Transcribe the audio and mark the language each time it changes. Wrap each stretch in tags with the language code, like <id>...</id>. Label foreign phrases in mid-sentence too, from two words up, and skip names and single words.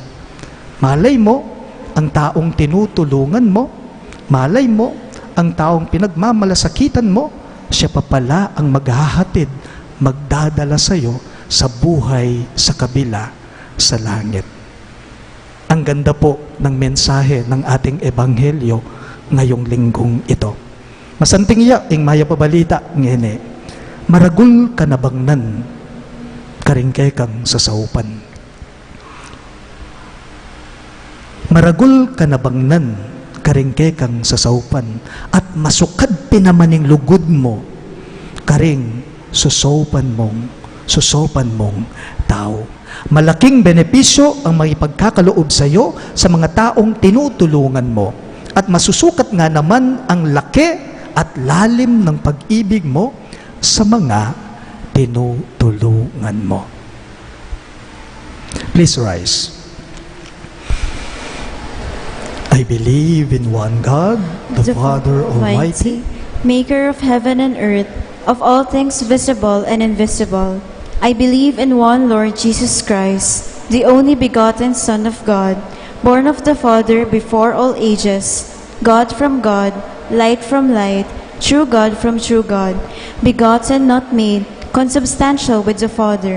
<tl>Malay mo, ang taong tinutulungan mo, malay mo, ang taong pinagmamalasakitan mo, siya pa pala ang maghahatid, magdadala sa iyo sa buhay sa kabila sa langit. Ang ganda po ng mensahe ng ating ebanghelyo ngayong linggong ito.</tl> <pam>Masanting iya, ing maya pabalita ngene, maragul ka nabangnan, karingkay kang sasaupan. Maragul ka nabangnan, karingkay kang sasaupan, at masukad pinamaning lugod mo, karing susopan mong tao.</pam> <tl>Malaking benepisyo ang makipagkakaloob sa iyo sa mga taong tinutulungan mo. At masusukat nga naman ang laki at lalim ng pag-ibig mo sa mga tinutulungan mo.</tl> <en>Please rise. I believe in one God, the Father Almighty, maker of heaven and earth, of all things visible and invisible. I believe in one Lord Jesus Christ, the only begotten Son of God, born of the Father before all ages, God from God, light from light, true God from true God, begotten, not made, consubstantial with the Father.</en>